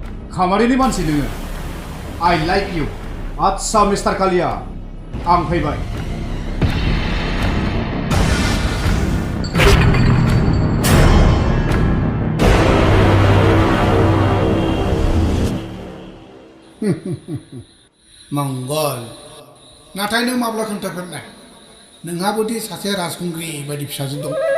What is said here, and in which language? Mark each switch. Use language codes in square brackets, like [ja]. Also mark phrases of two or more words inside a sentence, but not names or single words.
[brx] खामारिनि मानसि नोङो [en] I like you [brx] आच्छा मिस्टार कालिया आं फैबाय मंगल नाथाय नों माब्ला खोन्थाफेरनाय नोंहाबोदि सासे राजखुंग्रि बायदि फिसाजो दं